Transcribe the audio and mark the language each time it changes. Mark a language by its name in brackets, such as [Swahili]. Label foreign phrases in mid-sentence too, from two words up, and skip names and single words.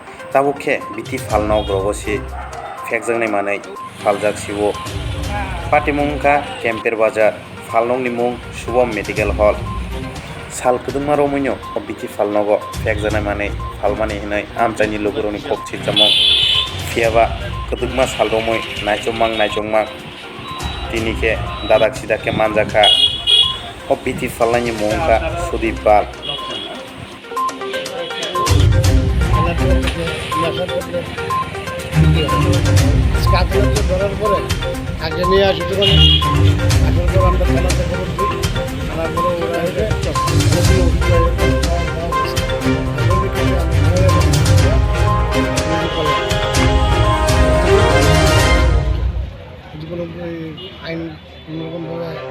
[Kok Borok] Tabukhe biti falno grobosi fekjangnai manai faljak sibo patimungka Kemper Bazar falnongni mung Shubham Medical Hall sal kudungma romuino biti falnogo fekjanai manai falmani hinai amchaini logoroni kokchi jamong fiaba kudungma salromoi naichomang tinike dadak sidake manjaka biti falnani mungka Sudip Bal [Bangla] আদালতে ধরার পরে আগে নিয়ে আসি তখন আসার পর আমরা থানাতে খবর দিই থানার পরে ওরা হেঁটে আইন কোনোরকমভাবে